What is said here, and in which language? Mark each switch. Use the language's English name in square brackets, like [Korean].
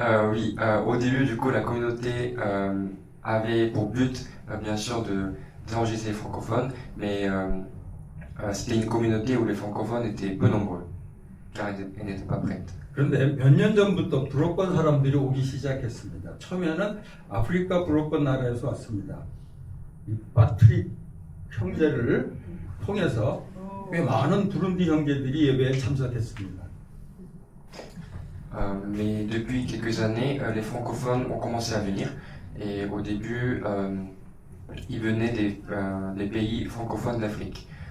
[French] Oui, au début, du coup, la communauté avait pour but, bien sûr, d'évangéliser les francophones, mais c'était une communauté où les francophones étaient peu nombreux, car ils n'étaient pas prêtes. [Korean] 그런데 몇 년 전부터 불어권 사람들이 오기 시작했습니다. 처음에는 아프리카 불어권 나라에서 왔습니다. 이 파트릭 형제를 통해서 꽤 많은 부룬디 형제들이 예배에 참석했습니다. [French] Mais depuis quelques années, les francophones ont commencé à venir, et au début, ils venaient des pays francophones d'Afrique.